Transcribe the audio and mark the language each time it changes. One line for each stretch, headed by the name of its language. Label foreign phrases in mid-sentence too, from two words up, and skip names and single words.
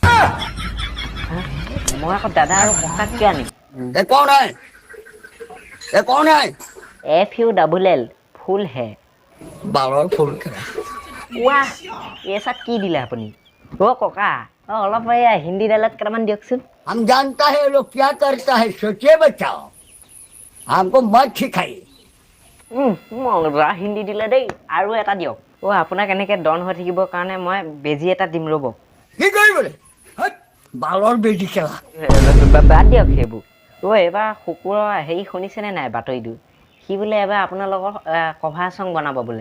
Assamese: মই আকৌ দাদা আৰু ককাক কিয় আনিম একো নাই FULL ফুল হে বালৰ ফুল খেলা ৱাহ এই চাত কি দিলে আপুনি ককা অলপ হিন্দী ডাইলগ কেইটামান দিয়কচোন
Hindi: हम जानता है लोग क्या करता है सोचिए बचाओ हमको मत सिखाइए
Assamese: মজা হিন্দী দিলে দেই আৰু এটা দিয়ক আপোনাক এনেকৈ ডন হৈ থাকিবৰ কাৰণে মই বেজী এটা দিম ৰ'ব কি কৰিবলৈ বালৰ বেজি খেলা বাদ দিয়ক সেইবোৰ এইবাৰ শুকুৰৰ হেৰি শুনিছেনে নাই বাতৰিটো সি বোলে এবাৰ আপোনাৰ লগত
English: cover song
Assamese: বনাব বোলে